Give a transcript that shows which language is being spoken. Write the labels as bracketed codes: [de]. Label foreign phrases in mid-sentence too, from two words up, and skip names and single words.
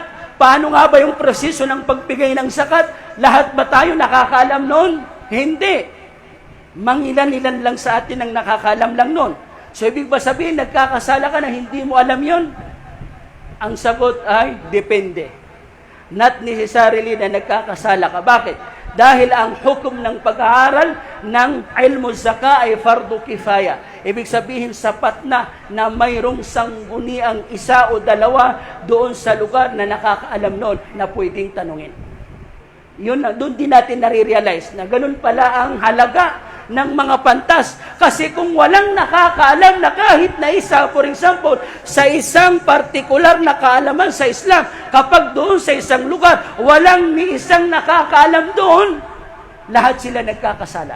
[tl] Paano nga ba yung proseso ng pagbigay ng zakat? Lahat ba tayo nakakaalam noon? Hindi. Mangilan-ilan lang sa atin ang nakakaalam lang noon. So, ibig ba sabihin, nagkakasala ka na hindi mo alam yon? Ang sagot ay, depende. [en] Not necessarily [tl] na nagkakasala ka. Bakit? Dahil ang hukom ng pag-aaral ng [ar] ilmu zaka [tl] ay [ar] fardu kifaya. [tl] Ibig sabihin, sapat na mayroong sangguniang isa o dalawa doon sa lugar na nakakaalam noon na pwedeng tanungin. Yun, doon din natin nare-realize na ganun pala ang halaga ng mga pantas. Kasi kung walang nakakaalam na kahit na isa, [en] for example, [tl] sa isang partikular na kaalaman sa Islam, kapag doon sa isang lugar, walang ni isang nakakaalam doon, lahat sila nagkakasala.